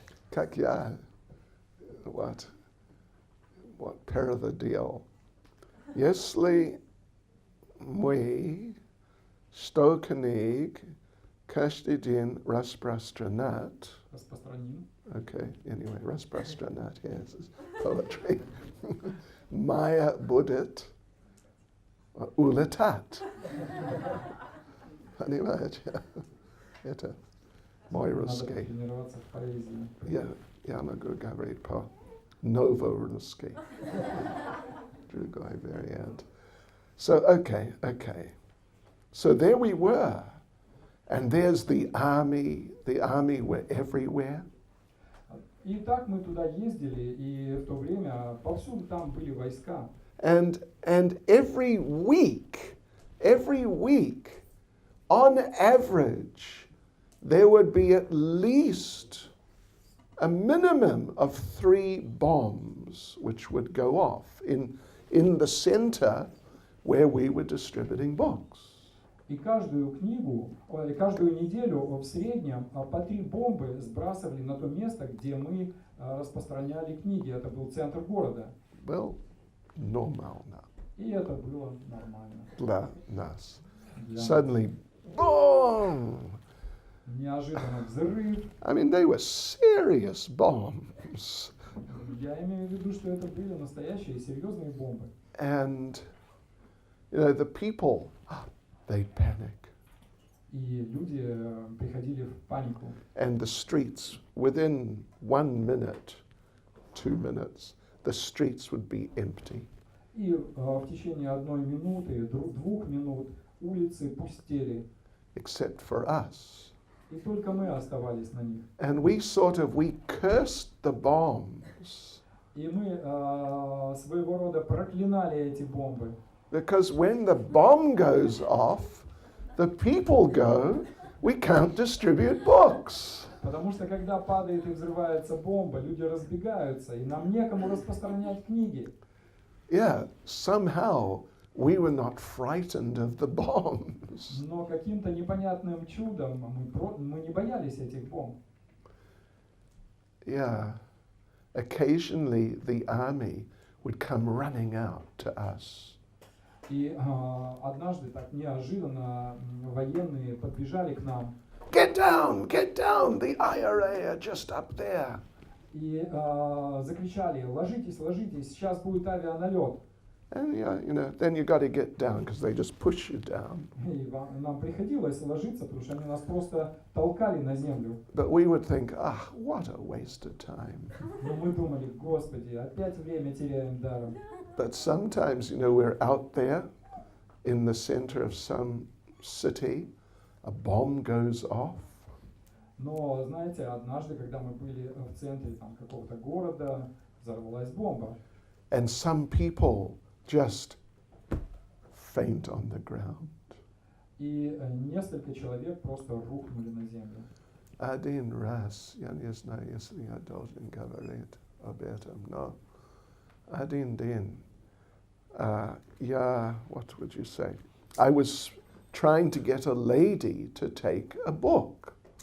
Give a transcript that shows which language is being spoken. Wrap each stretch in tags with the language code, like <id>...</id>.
<ru>Как я,</ru> <en>what the deal.</en> <ru>Если мы 100 книг каждый день распространять. Распространим.</ru> <en>Okay, anyway, распространять, yes, it's poetry.</en> <ru>Maya будет улетать. Понимаете? Это мой русский. Надо тренироваться в поэзии. Я могу говорить по-новорусски. Другой вариант.</ru> <en>So, okay. So there we were, and there's the army were everywhere.</en> <ru>И так мы туда ездили, и в то время повсюду там были войска.</ru> <en>And every week, on average, there would be at least a minimum of 3 bombs which would go off in the center where we were distributing books.</en> <ru>И каждую неделю в среднем по 3 бомбы сбрасывали на то место, где мы распространяли книги. Это был центр города. Well, нормально. И это было нормально. Для нас. Для</ru> <en>Suddenly, boom!</en> <ru>Неожиданно взрыв.</ru> <en>I mean, they were serious bombs.</en> <ru>Я имею в виду, что это были настоящие серьезные бомбы.</ru> <en>And, the people, they'd panic.</en> <ru>И люди приходили в панику.</ru> <en>And the streets, within 1 minute, 2 minutes, the streets would be empty.</en> <ru>И в течение 1 минуты, 2 минут улицы пустели.</ru> <en>Except for us.</en> <ru>И только мы оставались на них.</ru> <en>And we cursed the bombs.</en> <ru>И мы своего рода проклинали эти бомбы.</ru> <en>Because when the bomb goes off, the people go, we can't distribute books.</en> <ru>Потому что когда падает и взрывается бомба, люди разбегаются, и нам некому распространять книги.</ru> <en>Yeah, somehow we were not frightened of the bombs.</en> <ru>Но каким-то непонятным чудом мы не боялись этих бомб.</ru> <en>Yeah, occasionally the army would come running out to us.</en> <ru>И однажды так неожиданно военные подбежали к нам.</ru> <en>Get down, the IRA are just up there.</en> <ru>И закричали: ложитесь, сейчас будет авианалет.</ru> <en>And then you got to get down because they just push you down.</en> <ru>И нам приходилось ложиться, потому что они нас просто толкали на землю.</ru> <en>But we would think, what a waste of time.</en> <ru>Но мы думали: Господи, опять время теряем даром.</ru> <en>But sometimes, we're out there in the center of some city, a bomb goes off.</en> <ru>Но, знаете, однажды, когда мы были в центре какого-то города, взорвалась бомба.</ru> <en>And some people just faint on the ground.</en> <ru>И несколько человек просто рухнули на землю. Один раз, я не знаю, если я должен говорить об этом, но один день,</ru> <en>what would you say? I was trying to get a lady to take a book.</en>